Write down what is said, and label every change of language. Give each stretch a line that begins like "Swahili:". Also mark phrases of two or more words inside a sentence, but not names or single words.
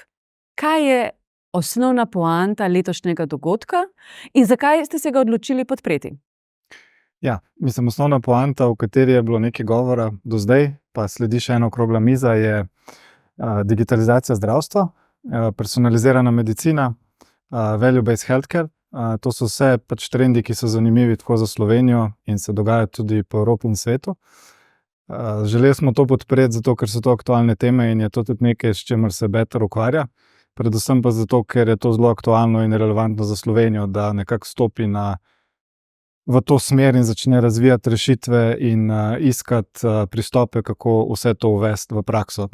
Slovenian: Kaj je osnovna poanta letošnjega dogodka in zakaj ste se ga odločili podpreti? Ja, mislim, osnovna poanta, o kateri je bilo nekaj govora do zdaj, pa sledi še ena okrogla miza, je digitalizacija zdravstva, personalizirana medicina,
English: value-based healthcare.
Slovenian: To so vse pač trendi, ki so zanimivi tako za Slovenijo in se dogajajo tudi po Evropi in svetu. Želeli smo to podpreti zato, ker so to aktualne teme in je to tudi nekaj, s čimer se Better ukvarja. Predvsem pa zato, ker je to zelo aktualno in relevantno za Slovenijo, da nekako stopi v to smer in začne razvijati rešitve in iskati pristope, kako vse to uvesti v prakso.